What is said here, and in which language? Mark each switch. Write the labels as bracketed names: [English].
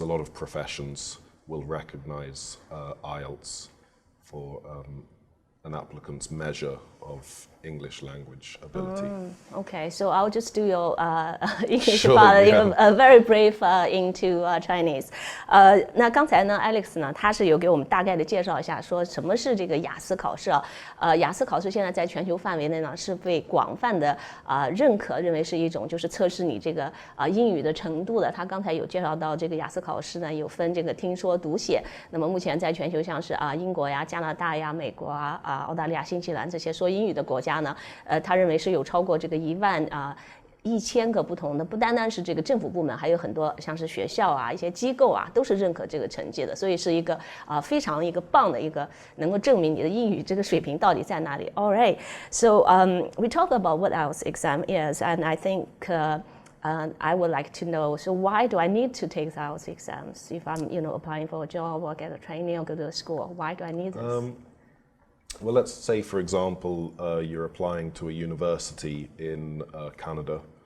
[English] A lot of professions will recognize IELTS for an applicant's measure of English language ability. Okay, so I'll just do your English Sure, part, yeah. very brief into Chinese. [Chinese] 那刚才呢 ，Alex 呢，他是有给我们大概的介绍一下，说什么是这个雅思考试啊？雅思考试现在在全球范围内呢，是被广泛的认可，认为是一种就是测试你这个英语的程度的。他刚才有介绍到这个雅思考试呢，有分这个听说读写。那么目前在全球像是英国呀、加拿大呀、美国澳大利亚、新西兰这些说英语的国家呢，他认为是有超过这个11000个不同的，不单单是这个政府部门，还有很多像是学校啊、一些机构啊，都是认可这个成绩的，所以是一个非常一个棒的一个能够证明你的英语这个水平到底在哪里。 [English] All right, so we talk about what IELTS exam is, and I think I would like to know, so why do I need to take the IELTS exams if I'm, applying for a job or get a training or go to a school? Why do I need this? Well, let's say, for example, you're applying to a university in Canada.